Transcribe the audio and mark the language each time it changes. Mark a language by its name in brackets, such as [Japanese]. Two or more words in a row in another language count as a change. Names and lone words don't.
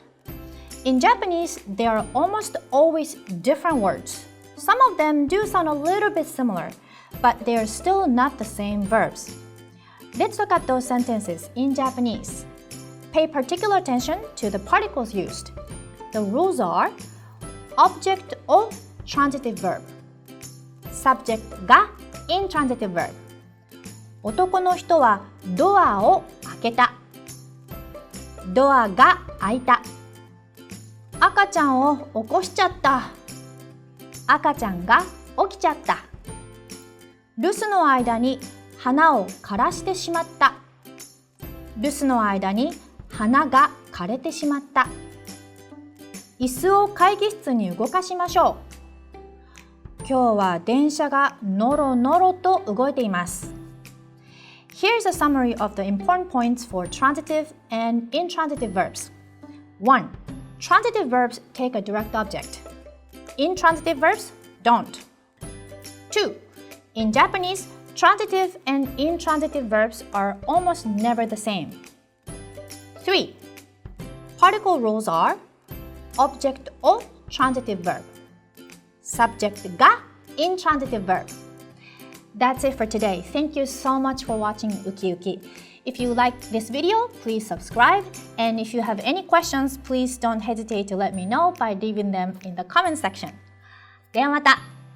[English] In Japanese, they are almost always different words. Some of them do sound a little bit similar, but they are still not the same verbs. Let's look at those sentences in Japanese. Pay particular attention to the particles used. The rules are object o transitive verb, subject ga intransitive verb. [Japanese] 男の人はドアを開けた。ドアが開いた。赤ちゃんを起こしちゃった。赤ちゃんが起きちゃった。留守の間に花を枯らしてしまった。留守の間に花が枯れてしまった。椅子を会議室に動かしましょう。今日は電車がノロノロと動いています。 [English] Here's a summary of the important points for transitive and intransitive verbs. 1. Transitive verbs take a direct object. Intransitive verbs don't. 2. In Japanese, transitive and intransitive verbs are almost never the same. 3. Particle rules are object o transitive verb, subject ga intransitive verb. That's it for today. Thank you so much for watching Uki Uki. If you liked this video, please subscribe. And if you have any questions, please don't hesitate to let me know by leaving them in the comment section. [Japanese] ではまた。